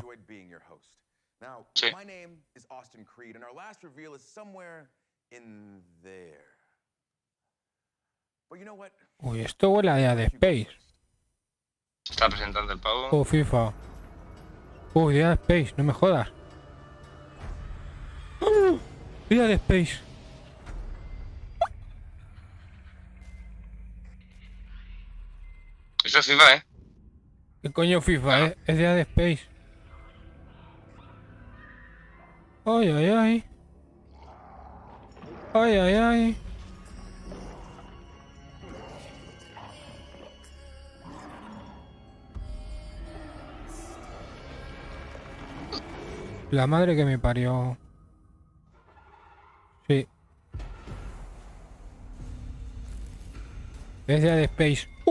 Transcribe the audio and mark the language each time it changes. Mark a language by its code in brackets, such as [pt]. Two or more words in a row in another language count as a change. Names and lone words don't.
[es] Sí. Uy, esto huele a Dead Space. Está presentando el pavo. Oh, FIFA. Uy, Dead Space, no me jodas. Dead Space. Eso es FIFA, ¿eh? ¿Qué coño FIFA, Es Dead Space. Ay, ay, ay. Ay, ay, ay. La madre que me parió. Sí. Es Dead Space.